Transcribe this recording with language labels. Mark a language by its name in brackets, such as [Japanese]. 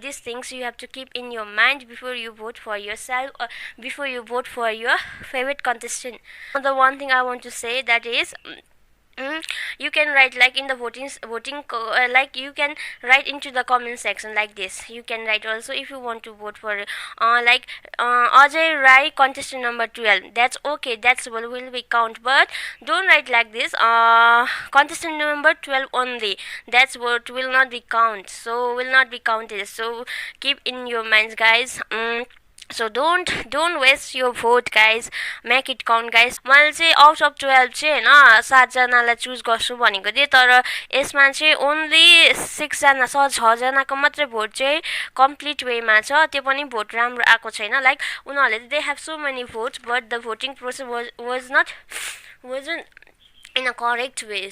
[English] This things you have to keep in your mind before you vote for yourself, before you vote for your favourite contestant. The one thing I want to say that is, you can write like in the voting like you can write into the comment section like this. You can write also if you want to vote for like Ajay Rai contestant number 12, that's okay, that's what will be count, but don't write like this, contestant number 12 only, that's what will not be count, so will not be counted. So keep in your minds guys. So don't waste your vote guys, make it count guys. [Nepali] मैले चाहिँ [English] out of 12 [Nepali] चाहिँ होइन 7जनालाई choose गर्छु भनेको थिएँ, तर यसमा चाहिँ ओन्ली 6जनाको मात्रै भोट चाहिँ कम्प्लिट वेमा छ, त्यो पनि भोट राम्रो आएको छैन। [English] Like उनीहरूले they have so many votes, but the voting process wasn't in a correct way.